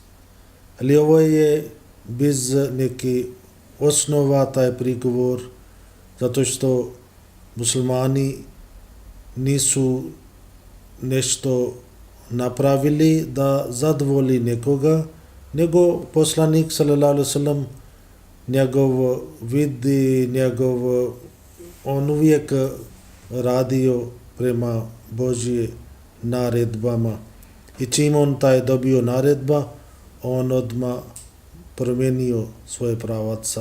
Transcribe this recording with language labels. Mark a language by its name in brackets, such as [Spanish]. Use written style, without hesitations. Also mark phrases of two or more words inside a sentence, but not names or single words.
[Bosnian] Ali ovo je bez neke osnova taj prigovor, zato što muslimani nisu nešto napravili da zadovolji nekoga, nego poslanik [Arabic] صلى الله عليه وسلم [Bosnian] njegov vid i njegov on uvijek radio prema Božje naredbama i čim on taj dobio naredba, on odmah promijenio svoje pravaca.